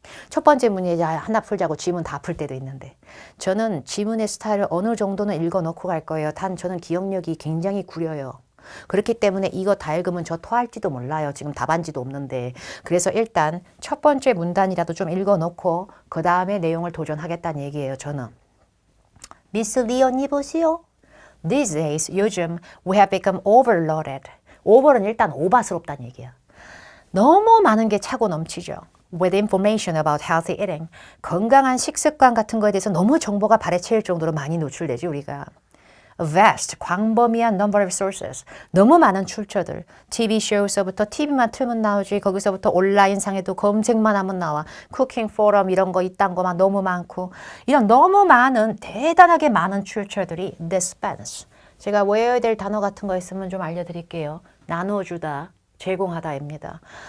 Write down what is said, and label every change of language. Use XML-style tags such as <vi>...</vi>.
<ko>첫 번째 문제 하나 풀자고 지문 다 풀 때도 있는데 저는 지문의 스타일을 어느 정도는 읽어놓고 갈 거예요. 단 저는 기억력이 굉장히 구려요. 그렇기 때문에 이거 다 읽으면 저 토할지도 몰라요. 지금 답안지도 없는데. 그래서 일단 첫 번째 문단이라도 좀 읽어놓고 그 다음에 내용을 도전하겠다는 얘기예요. 저는. 미스 리 언니 보시오.</ko> <en>These days,</en> <ko>요즘</ko> <en>we have become overloaded.</en> <ko>over는 일단 오바스럽다는 얘기야. 너무 많은 게 차고 넘치죠.</ko> <en>With information about healthy eating.</en> <ko>건강한 식습관 같은 거에 대해서 너무 정보가 발에 채일 정도로 많이 노출되지 우리가.</ko> <en>A vast,</en> <ko>광범위한</ko> <en>number of sources.</en> <ko>너무 많은 출처들. TV 쇼에서부터 TV만 틀면 나오지. 거기서부터 온라인 상에도 검색만 하면 나와. 쿠킹 포럼 이런 거 이딴 거 막 너무 많고. 이런 너무 많은 대단하게 많은 출처들이 dispense. 제가 외워야 될 단어 같은 거 있으면 좀 알려드릴게요. 나눠주다, 제공하다입니다.</ko>